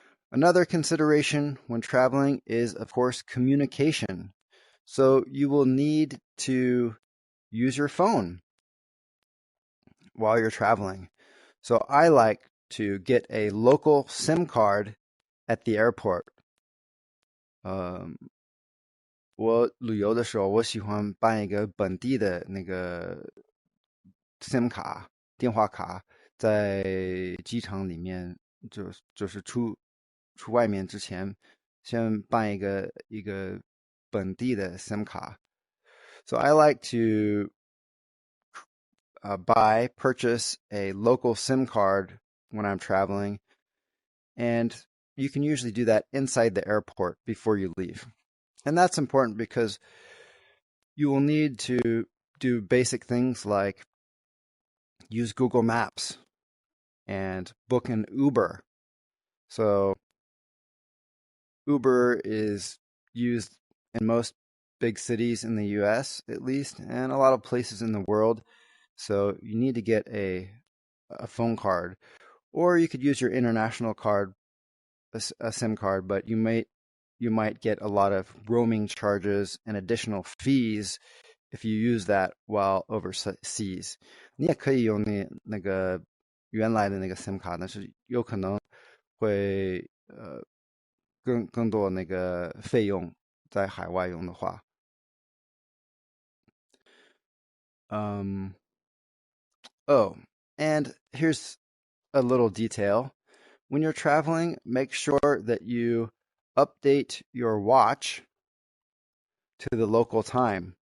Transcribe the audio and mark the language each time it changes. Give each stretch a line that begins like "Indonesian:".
English: Another consideration when traveling is, of course, communication. So you will need to use your phone while you're traveling. So I like to get a local SIM card at the airport.
Chinese: 我旅游的时候，我喜欢办一个本地的那个 SIM 卡，电话卡，在机场里面就是出外面之前，先办一个本地的 SIM 卡。
English: So I like to purchase a local SIM card when I'm traveling, and you can usually do that inside the airport before you leave. And that's important because you will need to do basic things like use Google Maps and book an Uber. So Uber is used in most big cities in the US, at least, and a lot of places in the world. So you need to get a phone card, or you could use your international card, a SIM card, but you might get a lot of roaming charges and additional fees if you use that while overseas.
Chinese: 你也可以用那个原来的那个 SIM 卡，但是有可能会更多那个费用在海外用的话。
English: Oh, and here's a little detail. When you're traveling, make sure that you update your watch to the local time.